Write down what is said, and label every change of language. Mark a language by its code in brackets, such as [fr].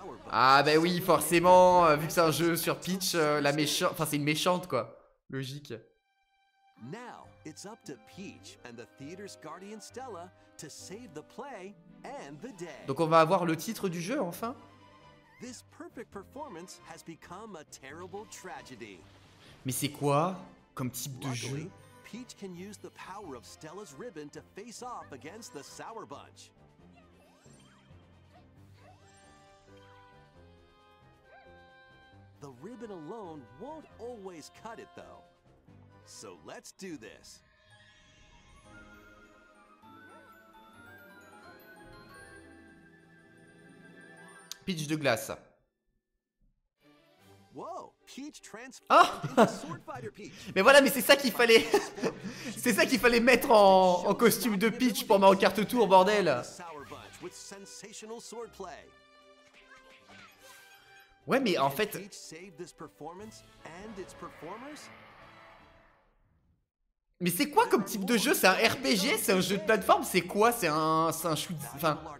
[fr] Ah bah oui, forcément, vu que c'est un jeu sur Peach, la méchante, enfin c'est une méchante quoi, logique. [en] Now, it's up to Peach and the theater's guardian Stella to save the play and the day. [fr] Donc on va avoir le titre du jeu enfin. [en] This perfect performance has become a terrible tragedy. [fr] Mais c'est quoi comme type de jeu? [en] Luckily, Peach can use the power of Stella's ribbon to face off against the Sour Bunch. The ribbon alone won't always cut it though. So let's do this. [fr] Peach de glace. [en] Whoa, Peach transformed Ah into Sword Fighter Peach. [fr] Mais voilà, mais c'est ça qu'il fallait. C'est ça qu'il fallait mettre en costume de Peach pour Mario Kart Tour, bordel. [en] Sour Bunch with sensational swordplay. [fr] Ouais, mais en fait, [en] Peach saved this performance and its performers. [fr] mais c'est quoi comme type de jeu? C'est un RPG? C'est un jeu de plateforme? C'est quoi? C'est un shoot... Enfin...